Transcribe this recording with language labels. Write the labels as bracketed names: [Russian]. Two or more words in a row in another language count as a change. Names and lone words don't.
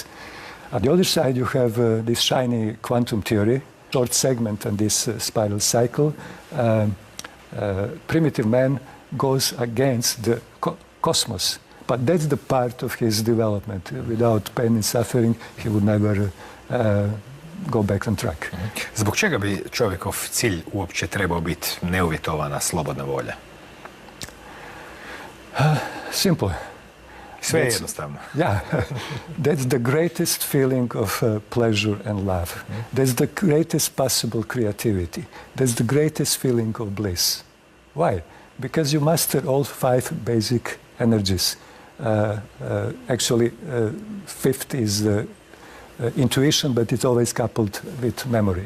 [English] On the other side, you have this shiny quantum theory, short segment on this spiral cycle. Primitive man goes against the cosmos, but that's the part of his development. Without pain and suffering, he would never go back on track. [Croatian] Zbog čega bi čovjekov cilj uopće trebao biti neuvjetovana slobodna volja? [English] Simple. [Croatian] Sve je jednostavno. [English] Yeah, that's the greatest feeling of pleasure and love. That's the greatest possible creativity. That's the greatest feeling of bliss. Why? Because you master all 5 basic energies. Actually, fifth is intuition, but it's always coupled with memory.